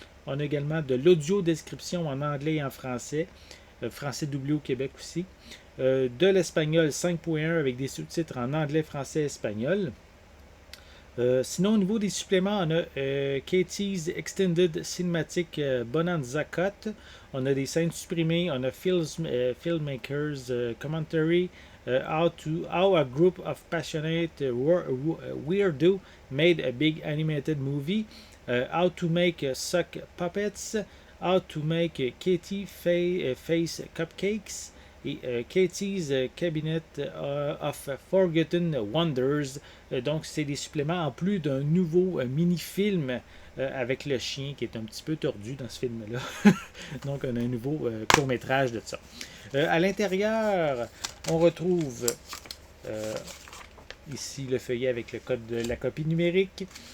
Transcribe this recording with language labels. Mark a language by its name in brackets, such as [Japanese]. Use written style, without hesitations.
[French] On a également de l'audio description en anglais et en français, français doublé au Québec aussi. De l'espagnol 5.1 avec des sous-titres en anglais, français, espagnol. Sinon, au niveau des suppléments, on a Katie's Extended Cinematic Bonanza Cut. On a des scènes supprimées. On a [English] Filmmakers Commentary. How a group of passionate weirdo made a big animated movie. How to make suck puppets. How to make Katie face cupcakes. [French] Et Katie's Cabinet of Forgotten Wonders. Donc, c'est des suppléments en plus d'un nouveau mini-film avec le chien qui est un petit peu tordu dans ce film-là. Donc, on a un nouveau court-métrage de ça. À l'intérieur, on retrouve ici le feuillet avec le code de la copie numérique.